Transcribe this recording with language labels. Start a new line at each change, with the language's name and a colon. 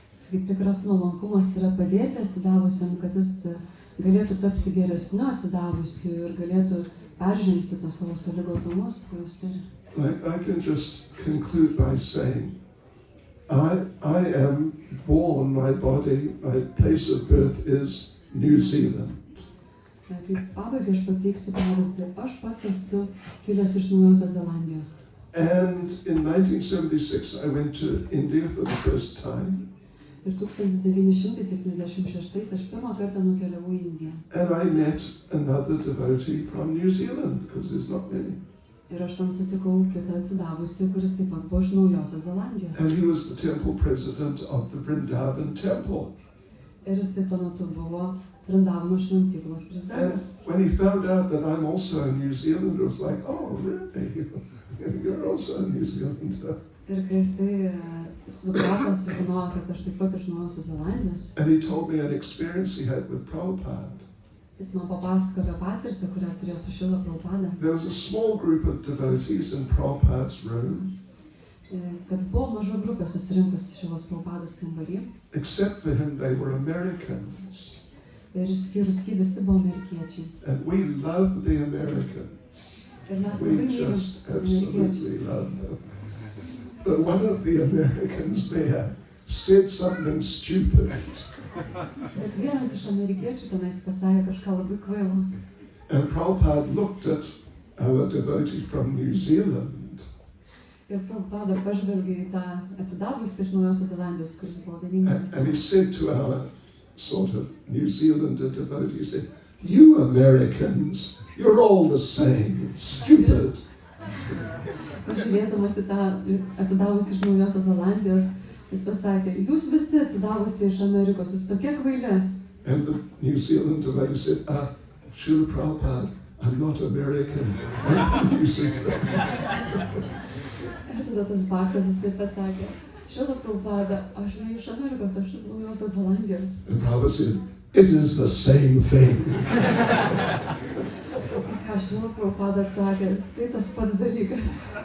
Lithuanian: Kaip tikras nuolankumas yra padėti atsidavusiam, kad jis galėtų tapti geresniu atsidavusiu ir galėtų peržengti tos savo sąlygotumus, kuriuos turi.
English: I can just conclude by saying, I am born, my body, my place of birth is New Zealand.
Lithuanian: Kaip pabaigai aš pateiksiu pavyzdį, aš pats esu kilęs iš Naujosios Zelandijos.
English: And in 1976 I went to India for the first time.
Lithuanian: Ir 1976 aš pirmą kartą nukeliavau į Indiją.
English: And I met another devotee from New Zealand, because there's not many.
Lithuanian: Ir aš ten sutikau kitą atsidavusi, kuris taip pat buvo iš Naujosios Zelandijos.
English: And he was the temple president of the Vrindavan temple.
Lithuanian: Ir jisai tuo metu buvo Vrindavano šventyklos
English: And
Lithuanian: prezidentas.
English: when he found out that I'm also a New Zealander, it was like, oh, really? You're also a New Zealander.
Lithuanian: Ir kai jisai suprato, sužinojo, kad aš taip pat iš Naujosios Zelandijos,
English: And he told me an experience he had with Prabhupada.
Lithuanian: jis man papasakojo apie patirtį, kurią turėjo su Šrila Prabhupada.
English: There was a small group of devotees in Prabhupada's room,
Lithuanian: Kad buvo maža grupė susirinkusi Šrilos Prabhupados kambarį.
English: except for him they were Americans.
Lithuanian: Ir išskyrus jį visi buvo amerikiečiai.
English: And we love the Americans.
Lithuanian: Ir mes
English: We
Lithuanian: labai mylim
English: just absolutely
Lithuanian: amerikiečius.
English: love them. But one of the Americans there said something stupid.
Lithuanian: Bet vienas iš amerikiečių tenais pasakė kažką labai kvailo.
English: And Prabhupada looked at our devotee from New Zealand
Lithuanian: Ir Prabhupada pažvelgė į tą atsidavusį iš Naujosios Zelandijos, kuris buvo vienintelis.
English: and he said to our sort of New Zealander devotee, he said, "You Americans, you're all the same, stupid."
Lithuanian: Pažiūrėdamas į tą atsidavusį iš Naujosios Zelandijos, jis pasakė, jūs visi atsidavusi iš Amerikos, jūs tokie kvaili.
English: And the New Zealand devotee said, Srila Prabhupada, I'm not American, I'm from New Zealand.
Lithuanian: Ir tada tas baktas jisai pasakė, Šrila Prabhupada, aš ne iš Amerikos, aš iš Naujosios Zelandijos.
English: And Prabhupada said, it is the same thing.
Lithuanian: Ką Šrila Prabhupada atsakė, tai tas pats dalykas.